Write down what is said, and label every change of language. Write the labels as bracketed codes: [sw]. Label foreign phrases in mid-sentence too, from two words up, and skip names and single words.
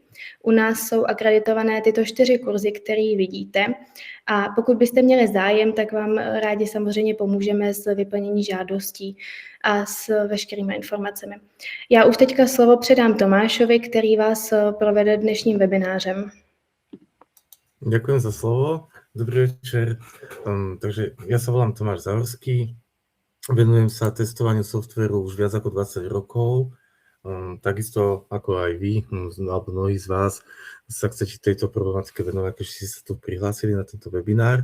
[cs] U nás jsou akreditované tyto 4 kurzy, které vidíte. A pokud byste měli zájem, tak vám rádi samozřejmě pomůžeme s vyplnění žádostí a s veškerými informacemi. Já už teďka slovo předám Tomášovi, který vás provede dnešním webinářem. [sk] Ďakujem za slovo. Dobrý večer. Takže ja sa volám Tomáš Záhorský. Venujem sa testovaniu softvéru už viac ako 20 rokov. Takisto ako aj vy, alebo mnohí z vás, sa chcete tejto problematike venovať, keď ste sa tu prihlásili na tento webinár.